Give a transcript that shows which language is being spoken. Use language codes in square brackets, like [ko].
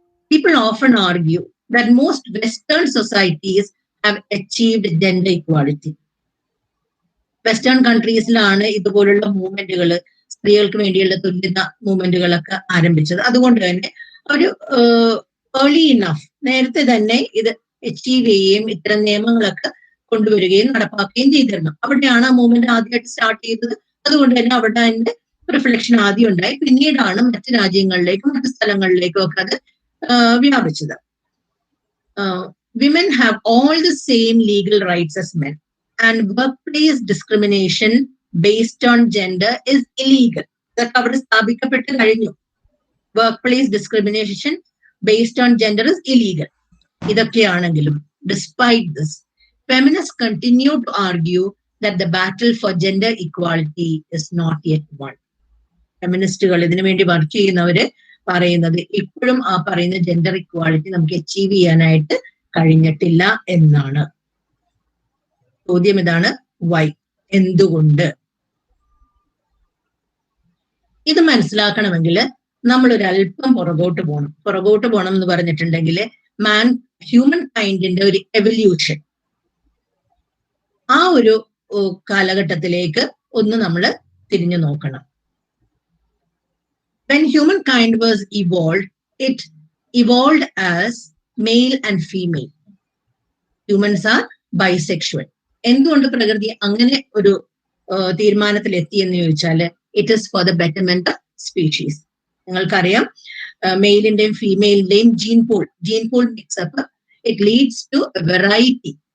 [en] People often argue that most Western societies have achieved gender equality. [ml] Western കൺട്രീസിലാണ് ഇതുപോലുള്ള മൂവ്മെന്റുകൾ, സ്ത്രീകൾക്ക് വേണ്ടിയുള്ള തുല്യത മൂവ്മെന്റുകളൊക്കെ ആരംഭിച്ചത്. അതുകൊണ്ട് തന്നെ ഒരു ഏർലി ഇനഫ് നേരത്തെ തന്നെ ഇത് അച്ചീവ് ചെയ്യുകയും ഇത്തരം നിയമങ്ങളൊക്കെ കൊണ്ടുവരികയും നടപ്പാക്കുകയും ചെയ്തിരുന്നു. അവിടെയാണ് ആ മൂവ്മെന്റ് ആദ്യമായിട്ട് സ്റ്റാർട്ട് ചെയ്തത്. അതുകൊണ്ട് തന്നെ അവിടെ അതിന്റെ റിഫ്ലക്ഷൻ ആദ്യം ഉണ്ടായി. പിന്നീടാണ് മറ്റു രാജ്യങ്ങളിലേക്കും മറ്റു സ്ഥലങ്ങളിലേക്കും ഒക്കെ അത് വ്യാപിച്ചത്. [en] Women have all the same legal rights as men and workplace discrimination based on gender is illegal. [ml] ഇതൊക്കെ അവിടെ സ്ഥാപിക്കപ്പെട്ട് കഴിഞ്ഞു. [en] Workplace discrimination based on gender is illegal. [ml] ഇതൊക്കെയാണെങ്കിലും [en] despite this, feminists continue to argue that the battle for gender equality is not yet won. [ml] ഫെമിനിസ്റ്റുകൾ, ഇതിനു വേണ്ടി work ചെയ്യുന്നവര് പറയുന്നത് ഇപ്പോഴും ആ പറയുന്ന ജെൻഡർ ഇക്വാളിറ്റി നമുക്ക് അച്ചീവ് ചെയ്യാനായിട്ട് കഴിഞ്ഞിട്ടില്ല എന്നാണ്. ചോദ്യം ഇതാണ്, വൈ, എന്തുകൊണ്ട്? ഇത് മനസ്സിലാക്കണമെങ്കിൽ നമ്മളൊരു അല്പം പുറകോട്ട് പോകണം എന്ന് പറഞ്ഞിട്ടുണ്ടെങ്കിൽ ഹ്യൂമൻ കൈൻഡിന്റെ ഒരു എവല്യൂഷൻ, ആ ഒരു കാലഘട്ടത്തിലേക്ക് ഒന്ന് നമ്മൾ തിരിഞ്ഞു നോക്കണം. [en] When humankind was evolved, it evolved as male and female. Humans are bisexual. [ml] എന്തുകൊണ്ട് പ്രകൃതി അങ്ങനെ ഒരു തീരുമാനത്തിൽ എത്തിയെന്ന് ചോദിച്ചാൽ, [en] It is for the betterment of species. [ml] നിങ്ങൾക്കറിയാം, മെയിലിന്റെയും ഫീമെയിലിന്റെയും gene pool mix-up [en] It leads to variety.